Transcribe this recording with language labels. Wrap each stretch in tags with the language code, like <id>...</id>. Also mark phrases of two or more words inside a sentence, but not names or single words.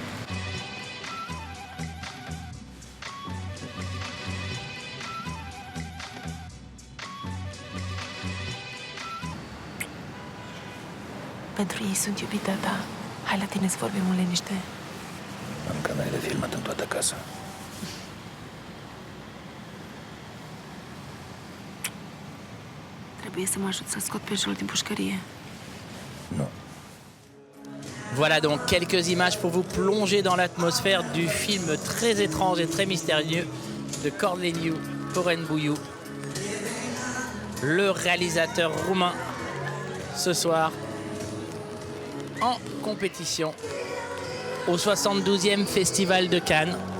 <ro>Pentru ei sunt iubita ta. Hai la tine să vorbim în liniște. Am camerele filmat în toată casa. Trebuie să mă ajut să scot pe Jolt din pușcărie. Nu.</ro> <fr>Voilà donc quelques images pour vous plonger dans l'atmosphère du film très étrange et très mystérieux de Corneliu Porumboiu, le réalisateur roumain, ce soir en compétition au 72e Festival de Cannes.</fr>